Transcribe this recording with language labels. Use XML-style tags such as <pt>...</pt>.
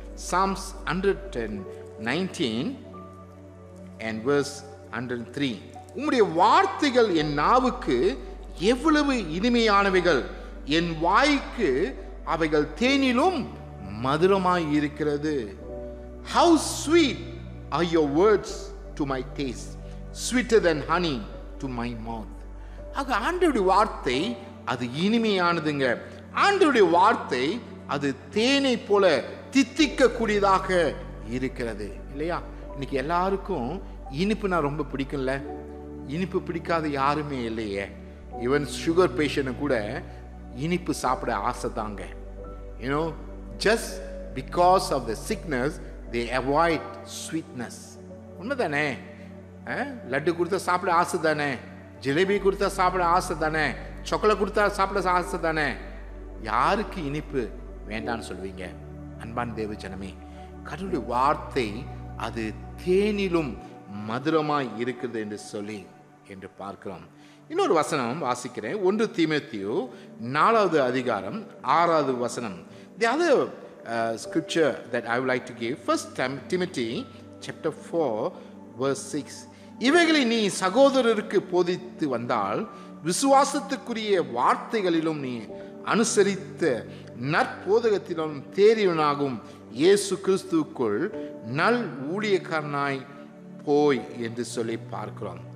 <en>Psalms 119 and verse 103.</en> <ta>உம்முடைய வார்த்தைகள் என் நாவுக்கு எவ்வளவு இனிமையானவைகள், என் வாய்க்கு அவைகள் தேனிலும் மதுரமாய் இருக்கிறது.</ta> <en>How sweet are your words to my taste, sweeter than honey to my mouth.</en> <ta>ஆக ஆண்டவருடைய வார்த்தை அது இனிமையானதுங்க. ஆண்டவருடைய வார்த்தை அது தேனை போல தித்திக்க கூடியதாக இருக்கிறது இல்லையா? இன்னைக்கு எல்லாருக்கும் இனிப்புனா ரொம்ப பிடிக்கும்ல. இனிப்பு பிடிக்காத யாருமே இல்லையே.</ta> <en>even sugar patient</en> <ta>கூட இனிப்பு சாப்பிட ஆசை தாங்க.</ta> <en>You know, just because of the sickness they avoid sweetness. உண்மைதானே?</en> <ta>லட்டு கொடுத்தா சாப்பிட ஆசை தானே, ஜிலேபி கொடுத்தா சாப்பிட ஆசை தானே, சாக்லேட் கொடுத்தா சாப்பிட ஆசை தானே. யாருக்கு இனிப்பு வேண்டான்னு சொல்லுவீங்க? அன்பான் தேவ ஜனமே, கடவுளுடைய வார்த்தை அது தேனிலும் மதுரமாய் இருக்குது என்று சொல்லி என்று பார்க்கிறோம். இன்னொரு வசனம் வாசிக்கிறேன். 1 தீமோத்தேயு 4வது அதிகாரம் 6வது வசனம்.</ta> <en>The other scripture that I would like to give, 1 Timothy chapter 4 verse 6.</en> <ta>இவைகளை நீ சகோதரருக்கு போதித்து வந்தால் விசுவாசத்துக்குரிய வார்த்தைகளிலும் நீ அனுசரித்த நற்போதகத்திலும் தேறியவனாகும் இயேசு கிறிஸ்துவுக்குள் நல் ஊழியக்காரனாய் போய் என்று சொல்லி பார்க்கிறோம்.</ta>